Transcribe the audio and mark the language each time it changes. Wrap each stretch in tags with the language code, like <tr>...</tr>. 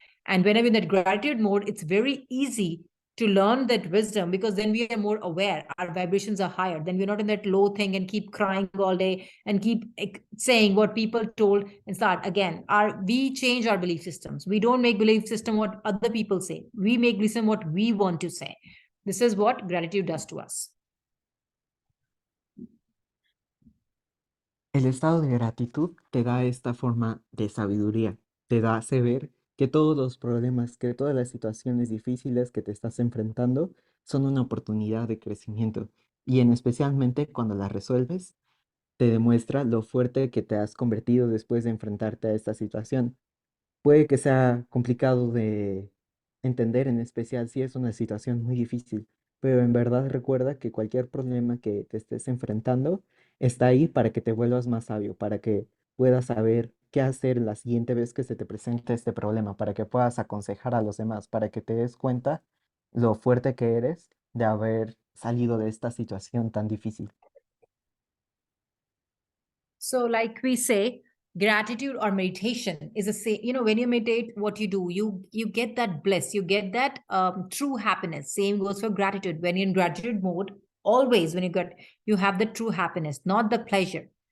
<en>And whenever in that gratitude mode, it's very easy to learn that wisdom, because then we are more aware, our vibrations are higher, then we're not in that low thing and keep crying all day and keep saying what people told, and start again. We change our belief systems. We don't make belief system what other people say, we make listen what we want to say. This is what gratitude does to us.</en> <es>El estado de gratitud te da esta forma de sabiduría, te da hace ver que todos los problemas, que todas las situaciones difíciles que te estás enfrentando son una oportunidad de crecimiento y en especialmente cuando las resuelves, te demuestra lo fuerte que te has convertido después de enfrentarte a esta situación. Puede que sea complicado de entender, en especial si es una situación muy difícil, pero en verdad recuerda que cualquier problema que te estés enfrentando está ahí para que te vuelvas más sabio, para que puedas saber qué hacer la siguiente vez que se te presente este problema, para que puedas aconsejar a los demás, para que te des cuenta lo fuerte que eres de haber salido de esta situación tan difícil.</es> <en>So, like we say, gratitude or meditation is a say. You know, when you meditate, what you do, you get that bliss, you get that true happiness. Same goes for gratitude. When you're in gratitude mode, always when you have the true happiness, not the pleasure.</en>